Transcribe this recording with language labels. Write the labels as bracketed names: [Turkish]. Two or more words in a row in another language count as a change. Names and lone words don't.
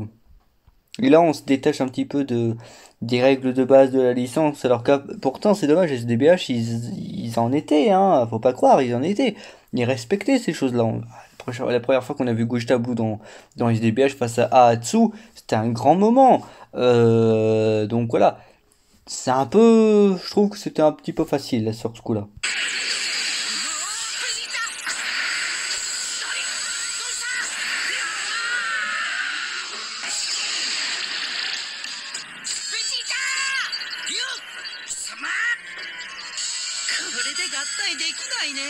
[French] Et là on se détache un petit peu des règles de base de la licence, alors que pourtant c'est dommage, SDBH ils en étaient, hein, faut pas croire, ils en étaient. Ils respectaient ces choses-là. La première fois qu'on a vu Gogeta Blue dans SDBH face à Ahatsu, c'était un grand moment. Donc voilà. C'est un peu, je trouve que c'était un petit peu facile là, sur ce coup-là. [Japanese] ベジーターよっ貴様。これで合体できないね。